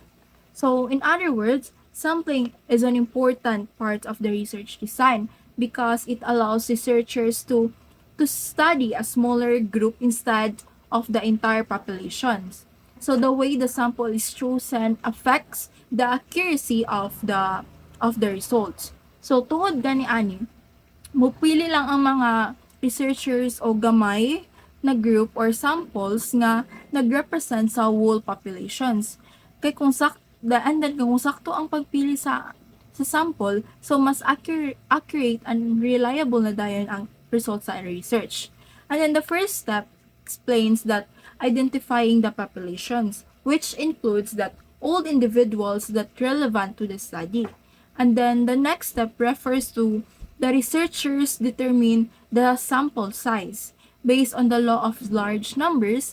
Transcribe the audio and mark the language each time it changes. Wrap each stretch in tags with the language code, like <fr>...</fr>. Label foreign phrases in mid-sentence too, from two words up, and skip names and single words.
<en>So in other words, sampling is an important part of the research design because it allows researchers to study a smaller group instead of the entire populations. So the way the sample is chosen affects the accuracy of the results.</en> <ceb>So tungod gani ani, mupili lang ang mga researchers o gamay na</ceb> <en>group or samples</en> <ceb>nga nagrepresent sa</ceb> <en>whole populations.</en> <ceb>Kay kung</ceb> <en>and then</en> <ceb>kung sakto ang pagpili sa sample, so mas</ceb> <en>accurate and reliable</en> <ceb>na dayon ang results sa research.</ceb> <en>And then the first step explains that identifying the populations, which includes that all individuals that relevant to the study. And then the next step refers to the researchers determine the sample size based on the law of large numbers.</en>